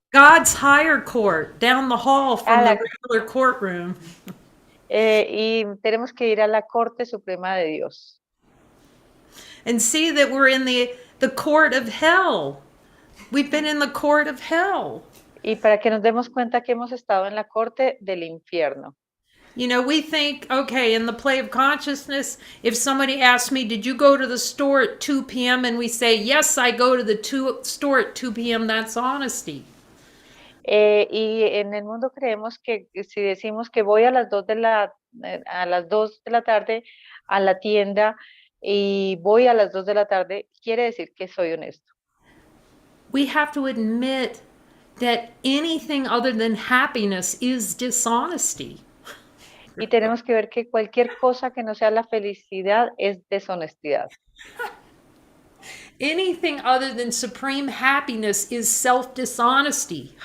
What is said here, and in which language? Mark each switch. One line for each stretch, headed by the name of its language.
English: God's higher court, down the hall from the regular courtroom.
Spanish: Y tenemos que ir a la Corte Suprema de Dios.
English: And see that we're in the court of hell. We've been in the court of hell.
Spanish: Y para que nos demos cuenta que hemos estado en la corte del infierno.
English: We think, okay, in the play of consciousness, if somebody asks me, did you go to the store at 2 p.m.? And we say, yes, I go to the store at 2 p.m., that's honesty.
Spanish: Y en el mundo creemos que si decimos que voy a las 2 a las 2 de la tarde a la tienda y voy a las 2 de la tarde, quiere decir que soy honesto.
English: We have to admit that anything other than happiness is dishonesty.
Spanish: Y tenemos que ver que cualquier cosa que no sea la felicidad es deshonestidad.
English: Anything other than supreme happiness is self-dishonesty.